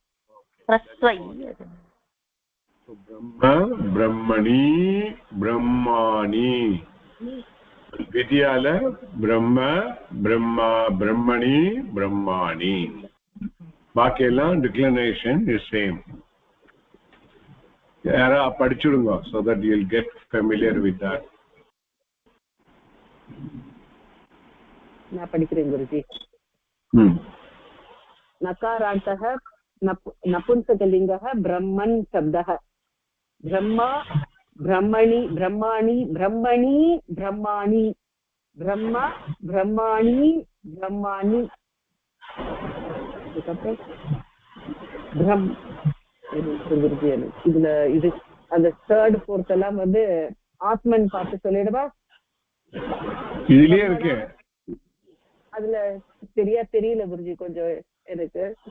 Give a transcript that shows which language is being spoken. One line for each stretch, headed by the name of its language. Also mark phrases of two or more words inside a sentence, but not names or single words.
Sanskrit: ब्रह्मणि ब्रह्माणि. विद्याल ब्रह्मा ब्रह्मणि ब्रह्माणि.
Tamil: பாக்கி எல்லாம்
English: declension is same.
Tamil: யாரா படிச்சுடுங்க
English: so that you will get familiar with that.
Tamil: நான் படிக்கிறேன் குருஜி.
Sanskrit: நகாராந்தः नपुंसकलिङ्गः ब्रह्मन् शब्दः. ब्रह्मा ब्रह्मणि ब्रह्माणि ब्रह्मणि ब्रह्माणि ब्रह्मा ब्रह्माणि ब्रह्माणि
Tamil: இதுல இது அந்த
English: third fourth
Tamil: எல்லாம் வந்து ஆத்மன் பார்த்து சொல்லிடுவா. இதுலயே இருக்கு. அதுல தெரியல குருஜி கொஞ்சம் எனக்கு.